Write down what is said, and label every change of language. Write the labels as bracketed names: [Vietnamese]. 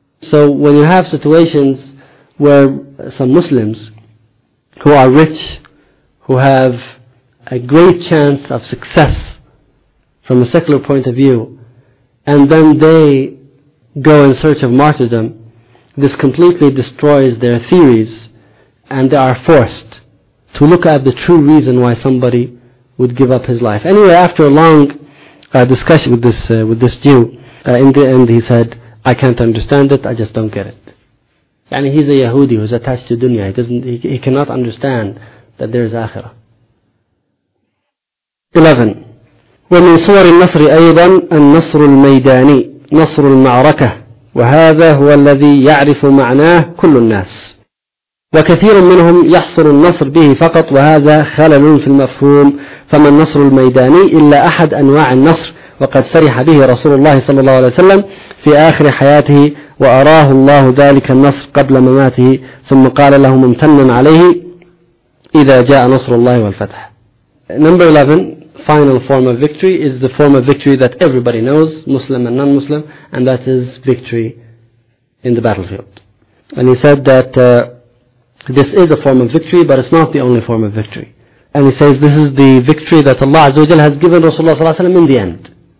[English] So when you have situations where some Muslims who are rich, who have a great chance of success from a secular point of view, and then they go in search of martyrdom, this completely destroys their theories, and they are forced to look at the true reason why somebody would give up his life. Anyway, after a long discussion with this Jew, in the end he said, I can't understand it, I just don't get it. And he's a Yahudi who's attached to dunya. He cannot understand that there is akhirah. 11. [Arabic] وَمِنْ صُوَرِ النَّصْرِ أَيْضًا النَّصْرُ الْمَيْدَانِي نَصْرُ الْمَعْرَكَةِ وَهَذَا هُوَ الَّذِي يَعْرِفُ مَعْنَاهُ كُلُّ النَّاسِ وكثير منهم يحصل النصر به فقط وهذا خلل في المفهوم فما النصر الميداني إلا أحد أنواع النصر وقد فرح به رسول الله صلى الله عليه وسلم في آخر حياته وأراه الله ذلك النصر قبل مماته ثم قال له ممتنا عليه إذا جاء نصر الله والفتح. [English] Number 11, final form of victory is the form of victory that everybody knows, Muslim and non-Muslim, and that is victory in the battlefield. And he said that this is a form of victory, but it's not the only form of victory. And he says this is the victory that Allah Azza wa Jalla has given Rasulullah ﷺ in the end.